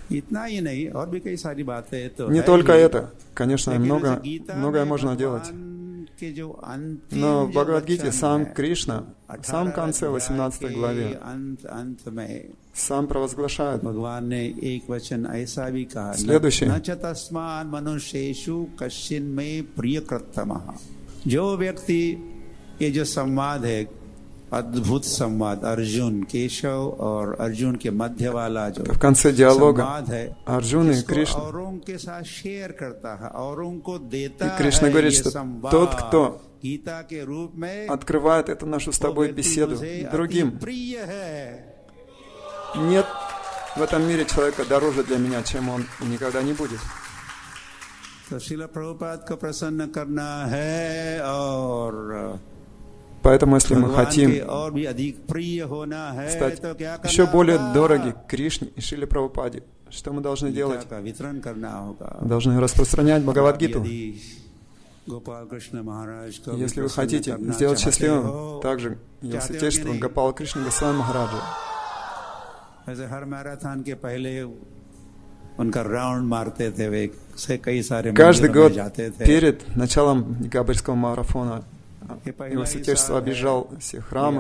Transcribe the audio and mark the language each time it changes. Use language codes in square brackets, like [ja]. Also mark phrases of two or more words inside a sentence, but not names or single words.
[ru] Не только это. Конечно, многое можно делать. Но в Бхагавад-гите сам Кришна, в самом конце 18 главе, сам провозглашает следующее. [hi] अद्भुत संवाद अर्जुन केशव और अर्जुन के मध्य वाला जो [ru] в конце диалога Арджуны и Кришны. [hi] औरों के साथ शेयर करता है औरों को देता है. [ru] Кришна говорит, что тот, кто открывает эту нашу с тобой беседу другим, нет в этом мире человека дороже для меня, чем он, и никогда не будет. [hi] तो श्रील प्रभुपाद को प्रसन्न करना है और [ru] Поэтому, если мы хотим стать еще более дороги Кришне и Шриле Прабхупаде, что мы должны делать? Мы должны распространять Бхагавад-гиту. Если вы хотите сделать счастливым также Его Святейшество Гопала Кришна Госвами Махараджа, каждый год перед началом декабрьского марафона Его Святейшество объезжал все храмы.